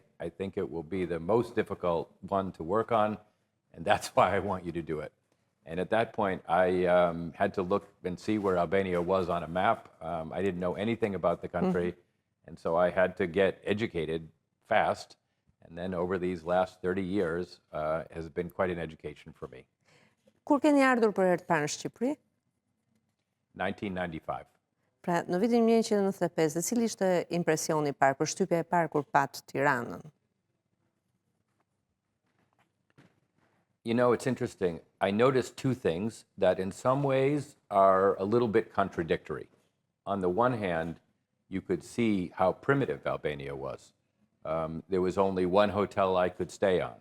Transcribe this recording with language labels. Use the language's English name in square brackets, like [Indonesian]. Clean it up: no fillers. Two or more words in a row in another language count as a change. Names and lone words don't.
[English] I think it will be the most difficult one to work on, and that's why I want you to do it. And at that point, I had to look and see where Albania was on a map. I didn't know anything about the country, and so I had to get educated fast. And then over these last 30 years has been quite an education for me. [Albanian] Kur keni ardhur për herë të parë në Shqipëri? 1995. Pra, në vitin 1995, dhe cili ishte impresioni i parë, përshtypja e parë kur pat Tiranën? [English] You know, it's interesting. I noticed two things that in some ways are a little bit contradictory. On the one hand, you could see how primitive Albania was. There was only one hotel I could stay on.